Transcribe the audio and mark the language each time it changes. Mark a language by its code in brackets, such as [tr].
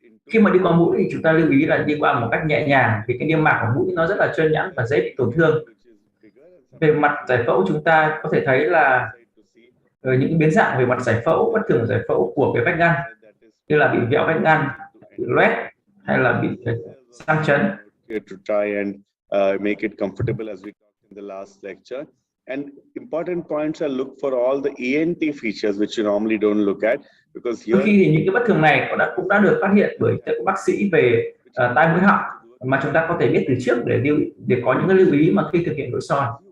[vi] Khi mà đi qua mũi thì chúng ta lưu ý là đi qua một cách nhẹ nhàng vì cái niêm mạc của mũi nó rất là trơn nhẵn và dễ bị tổn thương. Về mặt giải phẫu chúng ta có thể thấy là những cái biến dạng về mặt giải phẫu, bất thường giải phẫu của cái vách ngăn, như là bị vẹo vách ngăn, bị loét hay là bị sang chấn. [en] To try and make it comfortable as we talked in the last lecture. And important points are look for all the ENT features which you normally don't look at because [vi] Đôi [en] here [vi] khi thì những cái bất thường này cũng đã được phát hiện bởi các bác sĩ về tai mũi họng mà chúng ta có thể biết từ trước để có những cái lưu ý mà khi thực hiện nội soi.